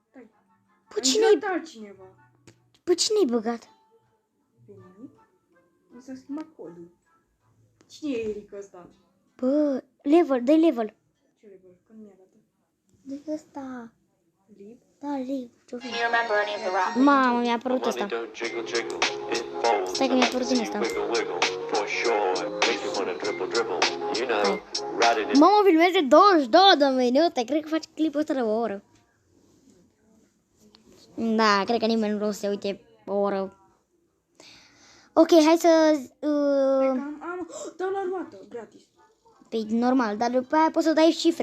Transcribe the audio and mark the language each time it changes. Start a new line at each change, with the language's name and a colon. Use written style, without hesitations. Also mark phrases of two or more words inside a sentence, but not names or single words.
Romanian: Pe cine-ai băgat? Nu s-a schimbat codul. Cine e Eric ăsta? Bă, level, dă-i level. Ce level? Că nu mi-a dat. Dă-i ăsta. Lip? Da, level.
English: Can you remember any of the rap?
Romanian: Mamă, mi-a apărut ăsta.
English: Money don't jiggle jiggle, it falls.
Romanian: Stai că mi-a apărut din
English: See
Romanian: ăsta.
English: wiggle wiggle, for sure. Make you wanna dribble dribble. You know, riding it.
Romanian: Mamă, filmeze 22 de minute. Cred că faci clipul ăsta de o oră. Da, cred că nimeni nu vrea să se uite o oră. Ok, hai să... Da, l-a luat-o, gratis. Păi normal, dar după aia poți să dai cifre,